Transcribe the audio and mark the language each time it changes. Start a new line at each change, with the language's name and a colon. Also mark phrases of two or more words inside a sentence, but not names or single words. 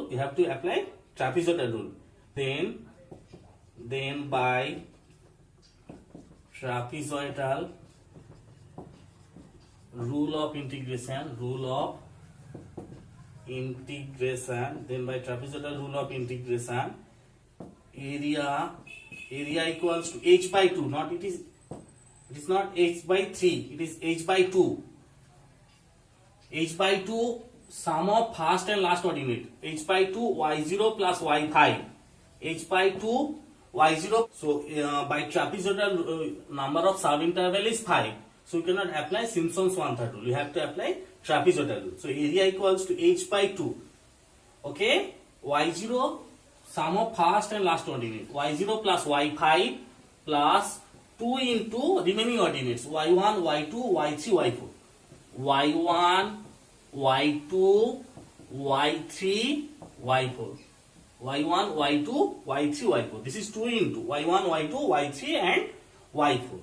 English: You have to apply trapezoidal rule. Then by trapezoidal rule of integration, then by trapezoidal rule of integration, area equals to h by 2. Not it is not h by 3, it is h by 2. H by 2, sum of first and last ordinate. H by 2, y0 plus y5. H by 2, y0. So by trapezoidal number of subinterval is 5. So you cannot apply Simpson's 1/3 rule. You have to apply trapezoidal rule. So area equals to h by 2. Okay, y0, sum of first and last ordinate. Y0 plus y5 plus 2 into remaining ordinates. y1, y2, y3, y4. y1, y2, y3, y4. y1, y2, y3, y4. This is 2 into y1, y2, y3 and y4.